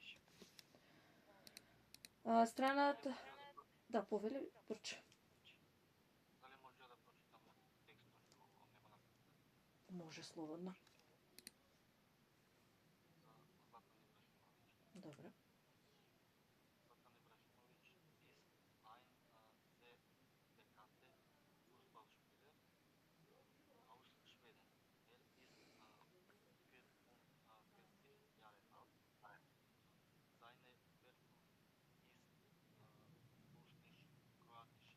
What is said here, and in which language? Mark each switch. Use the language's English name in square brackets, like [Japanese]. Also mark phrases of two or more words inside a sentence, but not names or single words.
[Macedonian] Страната... Да, повели, Борче. Дали може да прочитаме текстот ако не го напишете? Може слободно. За Златан Ибрашимович. Добре. [German] Zlatan Ibrahimović ist ein sehr bekannter Fußballspieler aus Schweden. Ist 44 Jahre alt. Seine Herkunft ist bosnisch-kroatisch.